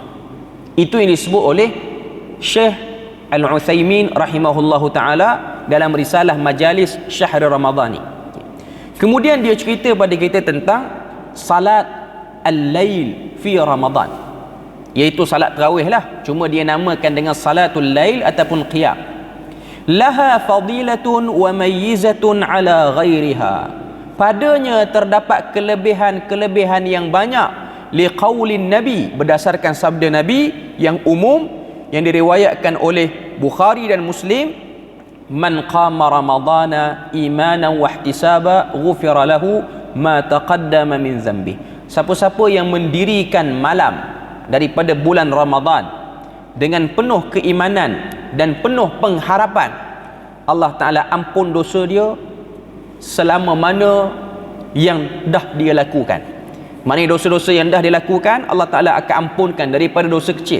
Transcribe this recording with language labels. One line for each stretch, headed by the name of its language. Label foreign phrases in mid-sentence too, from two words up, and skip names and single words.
Malay: Itu yang disebut oleh Syekh Al-Utsaimin
Arabic: رحمه الله تعالى
Malay: dalam risalah Majalis Syahr Ramadhani. Kemudian dia cerita pada kita tentang
Arabic: صلاة الليل في رمضان,
Malay: iaitu salat tarawih lah, cuma dia namakan dengan
Arabic: صلاة الليل
Malay: ataupun qiyam.
Arabic: لها فضيلة ومميزة على غيرها,
Malay: padanya terdapat kelebihan-kelebihan yang banyak
Arabic: لقول النبي,
Malay: berdasarkan sabda nabi yang umum yang diriwayatkan oleh Bukhari dan Muslim,
Arabic: من قام رمضان إيمانا واحتسابا غفر له ما تقدم من ذنبي.
Malay: Siapa-siapa yang mendirikan malam daripada bulan Ramadan dengan penuh keimanan dan penuh pengharapan,
Arabic: الله تعالى
Malay: ampun dosa dia selama mana yang dah dia lakukan. Maknanya dosa-dosa yang dah dilakukan
Arabic: الله تعالى
Malay: akan ampunkan daripada dosa kecil.